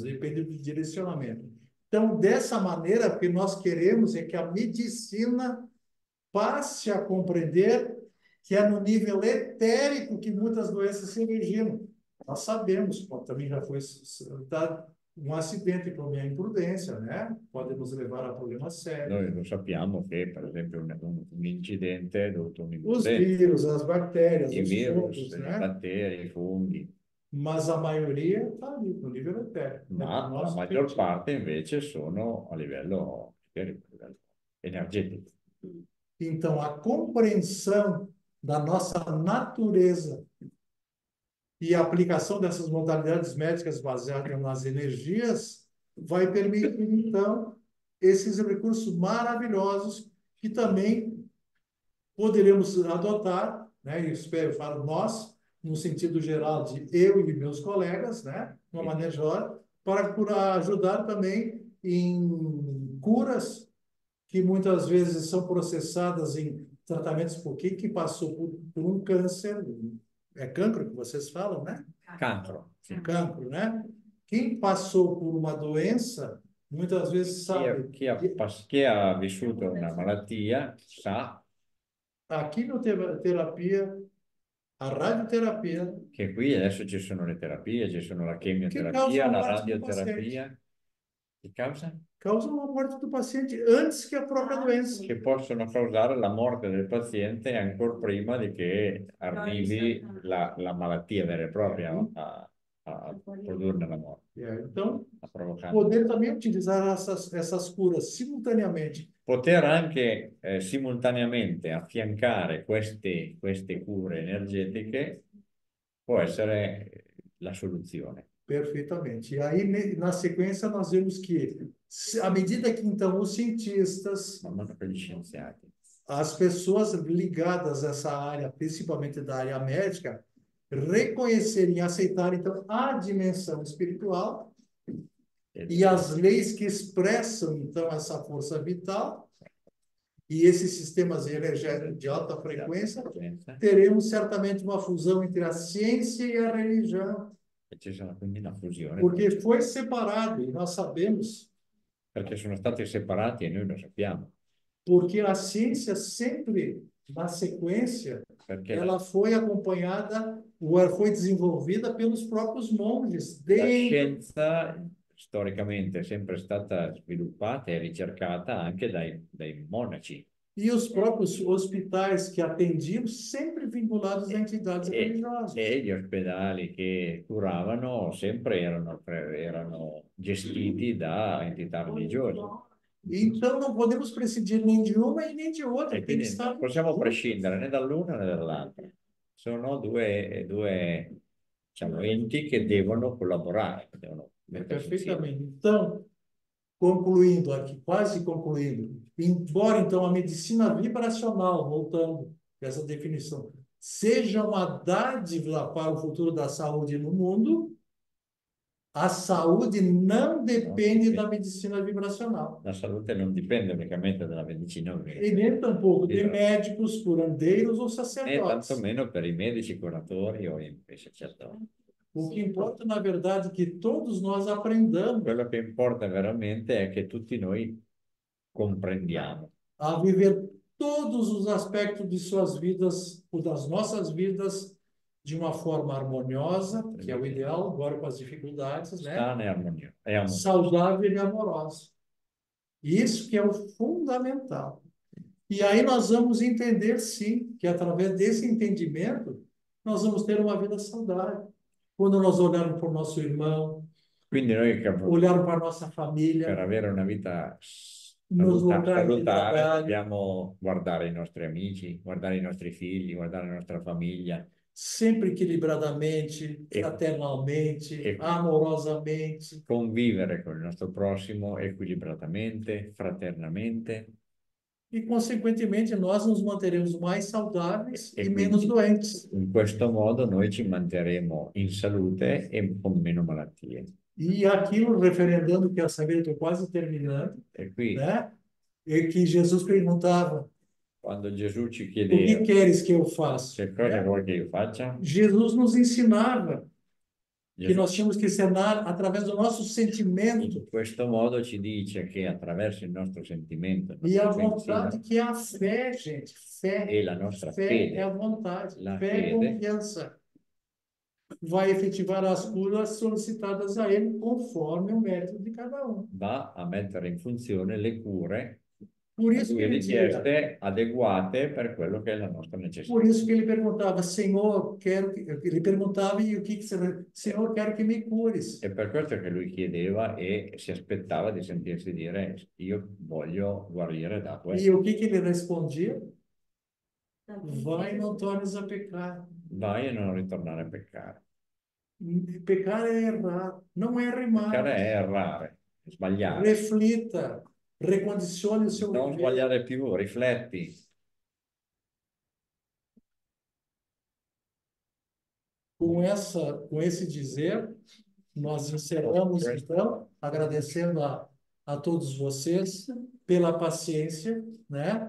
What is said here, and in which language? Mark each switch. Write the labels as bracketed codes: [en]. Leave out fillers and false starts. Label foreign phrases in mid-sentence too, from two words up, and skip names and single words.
[pt] Depende do direcionamento. Então, dessa maneira, o que nós queremos é que a medicina passe a compreender que é no nível etérico que muitas doenças se originam. Nós sabemos, também já foi citado, um acidente por minha imprudência, né? Pode nos levar a problemas sérios. [it] Noi lo sappiamo che, per esempio, un incidente dovuto a [pt] Os [it] un'imprudente, [pt] vírus, as bactérias, [it] i [pt] os virus, fungos, [it] i [pt] né? [it] batteri, i funghi, [pt] Mas a maioria está ali, no nível etérico. [it] ma la maggior parte invece sono a livello energetico. [pt] Então, a compreensão da nossa natureza e a aplicação dessas modalidades médicas baseadas nas energias vai permitir, então, esses recursos maravilhosos que também poderemos adotar, né? Eu espero, falo nós, no sentido geral de eu e meus colegas, né? De uma maneira geral, para ajudar também em curas que muitas vezes são processadas em tratamentos por quem passou por um câncer, é cancro que vocês falam, né? [it] Cancro. Sì. [pt] Cancro, né? Quem passou por uma doença, muitas vezes sabe. [it] Chi ha vissuto una malattia sa [pt] A quimioterapia, a radioterapia, [it] che qui adesso ci sono le terapie, ci sono la che chemioterapia, causano la [pt] morte do [it] radioterapia, Che causa? [pt] Causam a morte do paciente antes que a própria doença. [it] Che possono causare la morte del paziente ancora prima di che arrivi la malattia vera e propria a produrne la morte, [pt] Então, [it] a provocare. [pt] poder também utilizar essas curas simultaneamente. [it] Poter anche simultaneamente affiancare queste cure energetiche può essere la soluzione. [pt] Perfeitamente. E aí, na sequência, nós vemos que, à medida que, então, os cientistas, [it] Man mano che gli scienziati [pt] as pessoas ligadas a essa área, principalmente da área médica, reconhecerem e aceitarem, então, a dimensão espiritual e as leis que expressam, então, essa força vital e esses sistemas energéticos de alta frequência, teremos certamente uma fusão entre a ciência e a religião, [it] ci sono quindi una fusione, [pt] porque foi separado, e nós sabemos, [it] perché sono stati separati e noi lo sappiamo, [pt] porque a ciência sempre, na sequência, [it] perché [pt] ela foi acompanhada, ou ela foi desenvolvida pelos próprios monges, [it] la [pt] desde [it] scienza storicamente è sempre stata sviluppata e ricercata anche dai monaci [pt] e os próprios hospitais que atendiam, sempre vinculados a entidades religiosas. [it] e gli ospedali che curavano sempre erano gestiti da entità religiose. [pt] Então, não podemos prescindir nem de uma e nem de outra, E tem que [it] quindi [pt] estar [it] non possiamo [pt] juntos. [it] prescindere né dall'una né dall'altra. Sono due diciamo, enti che devono collaborare, devono mettersi insieme. [pt] Perfeitamente. Então, concluindo aqui, quase concluindo, embora então a medicina vibracional, voltando a essa definição, seja uma dádiva para o futuro da saúde no mundo, a saúde não depende da medicina vibracional. [it] La salute non dipende unicamente dalla medicina [pt] E nem tampouco de [it] Esatto. [pt] médicos, curandeiros ou [it] né [pt] sacerdotes. [it] tantomeno per i medici curatori o i sacerdoti. [pt] O que importa, na verdade, é que todos nós aprendamos [it] Quello che importa veramente è che tutti noi comprendiamo [pt] a viver todos os aspectos de suas vidas, ou das nossas vidas, de uma forma harmoniosa, que é o ideal, agora com as dificuldades, né? [it] sana e armonia. E amore. [pt] Saudável e amorosa. Isso que é o fundamental. E aí nós vamos entender, sim, que através desse entendimento, nós vamos ter uma vida saudável. Quando nós olharmos para o nosso irmão, [it] Quindi noi [pt] olharmos para a nossa [it] per [pt] família, [it] avere una vita [pt] nos locais de [it] salutare [pt] trabalho, [it] dobbiamo guardare i nostri amici, guardare i nostri figli, guardare la nostra famiglia, [pt] sempre equilibradamente, [it] E- [pt] fraternalmente, [it] e- [pt] amorosamente. [it] convivere con il nostro prossimo equilibratamente, fraternamente [pt] E, consequentemente, nós nos manteremos mais saudáveis [it] E [pt] e menos [it] quindi- [pt] doentes. [it] in questo modo noi ci manterremo in salute e con meno malattie. [pt] E aquilo, referendando, quero saber, estou quase terminando, [it] E qui, [pt] né? E que Jesus perguntava, [it] quando Gesù ci [pt] o que [it] chiedeva [pt] queres que eu faça? [it] che cosa [pt] Né? [it] vuoi che io faccia, [pt] Jesus nos ensinava que [it] Gesù [pt] nós tínhamos que ensinar através do nosso sentimento [it] in questo modo ci dice che attraverso il nostro sentimento, il [pt] e a [it] nostro [pt] vontade, [it] pensiero, [pt] que é a fé, gente. Fé. [it] e la nostra [pt] Fé [it] fede, [pt] é a vontade. [it] La [pt] Fé é [it] fede. [pt] confiança. Vai efetivar as curas solicitadas a ele conforme o mérito de cada um. [it] va a mettere in funzione le cure [pt] Por isso que ele [it] richieste adeguate per quello che è la nostra necessità. [pt] Por isso que ele perguntava, Senhor, quero que... Ele perguntava e o que você... Senhor, quero que me cures. [it] È per questo che lui chiedeva e si aspettava di sentirsi dire io voglio guarire da [pt] E [it] questo. [pt] o que ele respondia? Vai e não tornes a pecar. [it] Vai e non ritornare a peccare. [pt] Pecar é errar. Não erre mais. [it] Peccare è errare, è sbagliare. [pt] Reflita. Recondicione o seu [it] Non [pt] viver. [it] sbagliare più, rifletti. [pt] Com esse dizer, nós encerramos, então, agradecendo a todos vocês pela paciência, né?